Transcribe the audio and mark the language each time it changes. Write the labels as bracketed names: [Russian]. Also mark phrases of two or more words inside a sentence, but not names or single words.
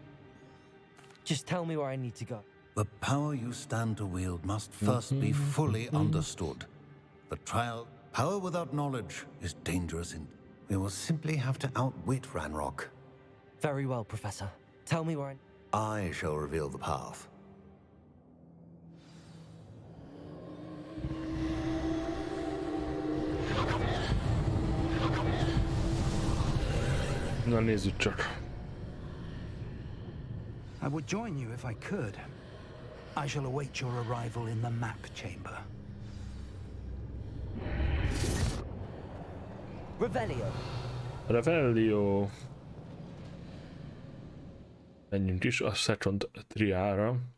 [English] Just tell me where I need to go. The power you stand to wield must first be fully understood. The trial, power without knowledge is dangerous in... We will simply have to outwit Ranrock. Very well, Professor. Tell me where I shall reveal the path. [Hungarian] Na nézzük csak. [English] I would join you if I could. I shall await your arrival in the map chamber. Revelio. Revelio. [Hungarian] Menjünk is a Second Triára.